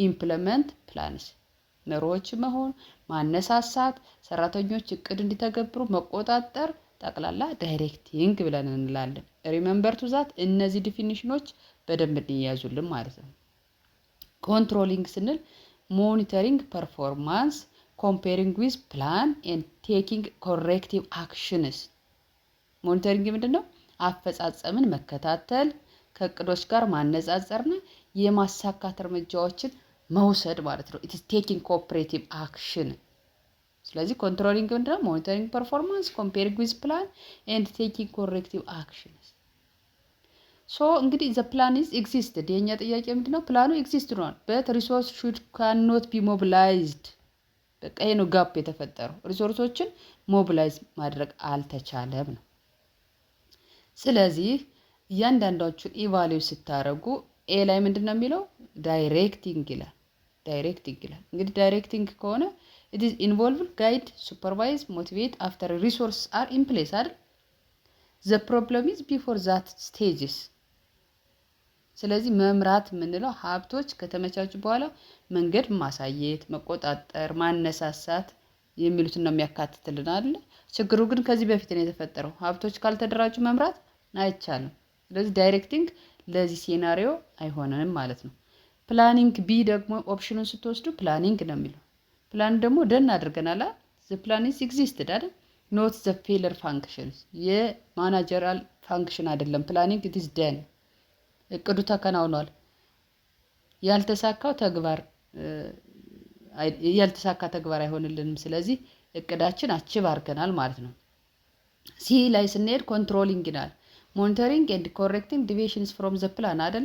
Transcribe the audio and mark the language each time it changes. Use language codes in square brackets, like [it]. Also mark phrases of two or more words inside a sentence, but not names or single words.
[en] implement plans [am] መሪዎች መሆን፣ ማነሳሳት፣ ሰራተኞች እቅድ እንዲተገብሩ መቆጣጠር፣ ጠቅላላ ዳይሬክቲንግ ብለን እንላለን። [en] remember to that [am] እነዚህ ዲፊኒሽኖች በደንብ እንያዙልን ማለት ነው። ኮንትሮሊንግ ስንል [en] monitoring performance comparing with plan and taking corrective actions። [am] ሞኒተሪንግ ምንድነው? አፈጻጸምን መከታተል፣ ከእቅዶች ጋር ማነጻጸርና የማሳካት እርምጃዎችን መውሰድ ማለት ነው። [en] it is taking cooperative action። [am] ስለዚህ ኮንትሮሊንግ ምንድነው? [en] monitoring performance comparing with plan and taking corrective actions። [am] እንግዲህ [en] the plan is existed። [am] የኛ ጥያቄ ምንድነው? ፕላኑ ኤግዚስት ሆኗል [en] but resource should cannot be mobilized። [am] በቃ ይሄ ነው ጋፕ የተፈጠረው። ሪሶርሶችን ሞቢላይዝ ማድረግ አልተቻለም ነው። ስለዚህ እያንዳንዳችሁን ኢቫሉዌት ስታደርጉ ኤ ላይ ምንድነው የሚለው? ዳይሬክቲንግ ይላል። እንግዲህ ዳይሬክቲንግ ከሆነ [en] it is involve guide supervise motivate after resources are in place [am] አይደል? [en] the problem is before that stages። [am] ስለዚህ መምራት የምንለው ሀብቶች ከተመቻቹ በኋላ መንገድ ማሳየት፣ መቆጣጠር፣ ማነሳሳት የሚሉትን ነው የሚያካትትልን አይደል? ችግሩ ግን ከዚህ በፊት ነው የተፈጠረው። ሀብቶች ካልተደራጁ መምራት አይቻልም። ስለዚህ ዳይሬክቲንግ ለዚህ ሴናሪዮ አይሆንም ማለት ነው። ፕላኒንግ ቢ ደግሞ ኦፕሽኑን ስትወስዱ ፕላኒንግ ነው የሚለው። ፕላን ደግሞ ደን አድርገናል። [en] the plan is existed [am] አይደል? [en] not the failure functions። [am] የማናጀራል ፋንክሽን አይደለም ፕላኒንግ [en] it is done። [am] እቅዱ ተከናውኗል። ያልተሳካ ተግባር አይሆንልንም። ስለዚህ እቅዳችን አቺቭ አድርገናል ማለት ነው። ሲ ላይ ስንሄድ ኮንትሮሊንግ ይላል። [en] monitoring and correcting deviations from the plan [am] አይደለ?